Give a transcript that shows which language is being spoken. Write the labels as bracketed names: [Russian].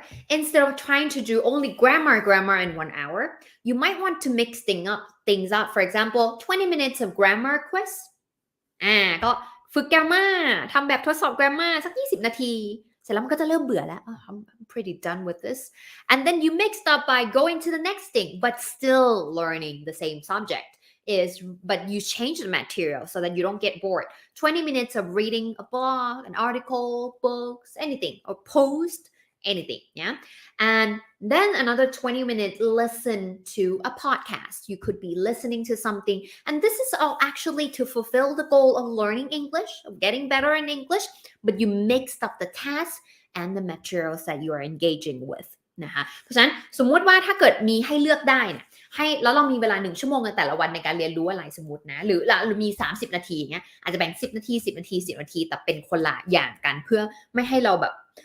[English] instead of trying to do only grammar in 1 hour you might want to mix things up for example 20 minutes of grammar quiz [Thai] ก็ฝึก grammar ทำแบบทดสอบ grammar สัก20 นาทีเสร็จแล้วมันก็จะเริ่มเบื่อแล้ว [English] I'm pretty done with this and then you mixed up by going to the next thing but still learning the same subject is, but you change the material so that you don't get bored. 20 minutes of reading a blog, an article, books, anything, or post, anything, yeah? And then another 20 minutes listen to a podcast. You could be listening to something, and this is all actually to fulfill the goal of learning English, of getting better in English, but you mixed up the tasks and the materials that you are engaging with [Thai] นะคะเพราะฉะนั้นสมมุติว่าถ้าเกิดมีให้เลือกได้นะให้แล้วเรามีเวลา1ชั่วโมงในแต่ละวันในการเรียนรู้อะไรสมมุตินะหรือมี30นาทีอย่างเงี้ยอาจจะแบ่ง10นาที10นาที10นาทีแต่เป็นคนละอย่างกันเพื่อไม่ให้เราแบบ